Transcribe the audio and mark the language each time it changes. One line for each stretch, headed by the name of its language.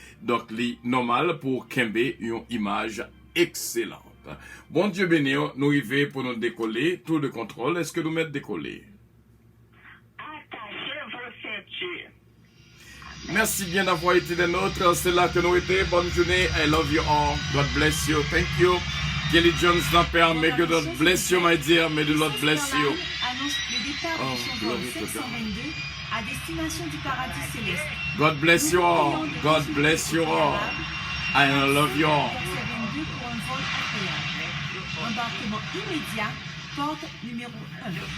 French: Donc, c'est normal pour Kembe une image excellente. Bon Dieu béni, nous arrivons pour nous décoller, tour de contrôle. Est-ce que nous mettons décoller? Attachez vos ceintures. Merci bien d'avoir été des nôtres. C'est là que nous étions. Bonne journée.
English: I love you all. God bless you. Thank you. Kelly Jones Napper, may God bless you, my dear. May the Lord bless you.
French: Annonce le départ du survol 722 à destination du paradis céleste.
English: God bless you all. God bless you all. I love you all.
French: 722 pour un vol agréable. Embarquement immédiat, porte numéro 1.